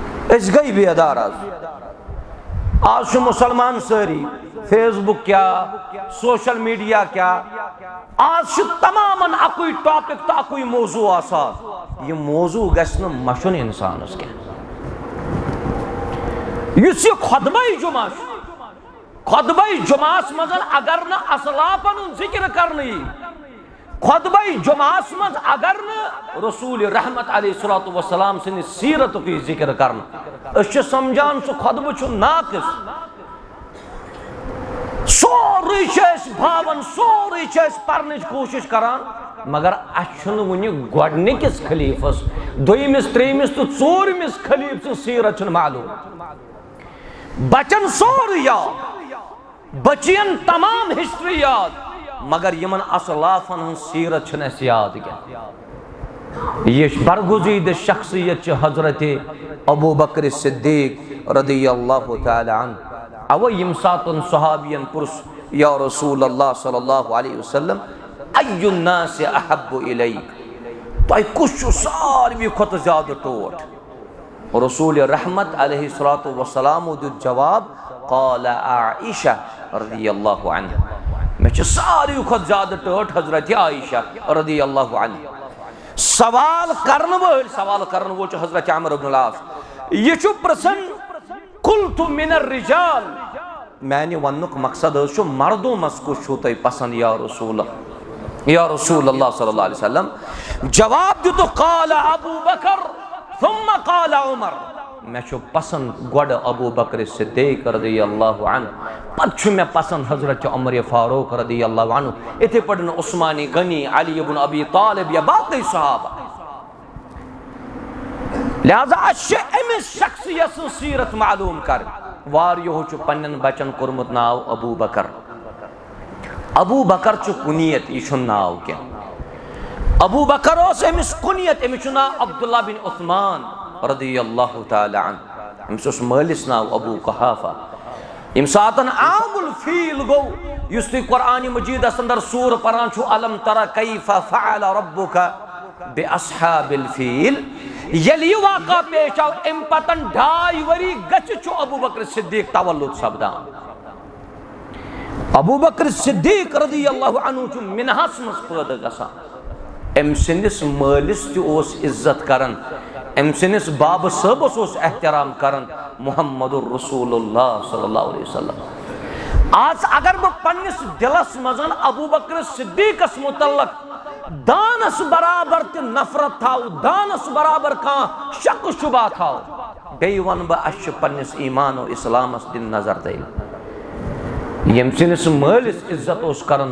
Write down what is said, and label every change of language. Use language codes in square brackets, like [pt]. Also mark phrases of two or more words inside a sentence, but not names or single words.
[ks] اس گئی بیدار آج مسلمان ساری فیس بک کیا سوشل میڈیا کیا آج تمام اکوئی ٹاپک تو اکوئی موضوع آسان یہ موضوع گژھِ نہٕ مشُن انسانس کیا یُس یہ خطبہ جمعہ خطبہ جمعہ مز اگر نہ اسلافن ذکر کرنی خطبہ جمعہ مز اگر نہ رسول رحمت [ar] علیہ الصلوۃ والسلام [ks] سن سیرت کی ذکر کرنا اس سمجھان سو خطبہ چھ ناقص سوری چھ بھاون سوری چھ پرنچ کوشش کران مگر اچھن ونی گۄڈنِکِس خلیفس دویمس تریمس تو ژوٗرمِس خلیف سن سیرت چھ معلوم بچن سوری یاد بچین تمام ہسٹری یاد مگر یمن اسلافن ہن سیرت چھن اس یاد کیا یہ برگزید شخصیت چھ حضرت ابو بکر صدیق [ar] رضی اللہ تعالی عنہ [ks] او یم ساتن صحابین پرس [ar] یا رسول اللہ صلی اللہ علیہ وسلم ای الناس احب الیک [ks] تو کس چھو ساروی کھت زیادہ ٹوٹ رسول رحمت [ar] علیہ الصلوۃ والسلام [ks] دیت جواب قال عائشہ رضی اللہ عنہ میں چھ ساری کھت زیادہ ٹوٹ حضرت عائشہ رضی اللہ عنہ سوال کرن وول چھ حضرت عمرو بن العاص یہ چھ پرسن [ar] قلت من الرجال [ks] میں ونک مقصد چھ مردوں مس کو چھو تے پسند [ar] یا رسول اللہ صلی اللہ علیہ وسلم [ks] جواب دیتو [ar] قال ابو بکر ثم قال عمر [ks] میں چھو پسند گوڑ ابو بکر صدیق [ar] رضی اللہ عنہ [ks] پت چھو میں پسند حضرت عمر فاروق رضی اللہ عنہ اتھے پڑھن عثمانی غنی علی بن ابی طالب یا باقی صحابہ لہذا اچھے امیس شخصیت سیرت معلوم کر واریو چھو پنن بچن کرمت ناو ابو بکر چھو کنیت یہ چھو ناو کیا ابو بکر اس امیس کنیت امیس چھو ناو عبداللہ بن عثمان [ar] رضی اللہ تعالی عنہ [ks] امیس اس مالس ناو ابو قحافہ امساتن [ar] عام الفیل [ks] گو یستی قرآن مجید اندر سور پران چھو [ar] علم ترى کیف فعل ربک بے اصحاب الفیل [ks] یلی واقع پیش آو ام پتن ڈھائی وری گچ چھو ابو بکر صدیق تولد سبدان ابو بکر صدیق [ar] رضی اللہ عنہ [ks] چھو منحس مس پید گسا ام سنس مالس تیو اس عزت کرن ام سنس باب صبس اس احترام کرن محمد الرسول اللہ [ar] صلی اللہ علیہ وسلم [ks] آج اگر وہ پنس دلس مزن ابو بکر صدیق اس متعلق دانس برابر تی نفرت تھاو دانس برابر کان شک شبہ تھاو بیوان با اش پنس ایمان و اسلام اس دن نظر دیل یم سنس مالس عزت اس کرن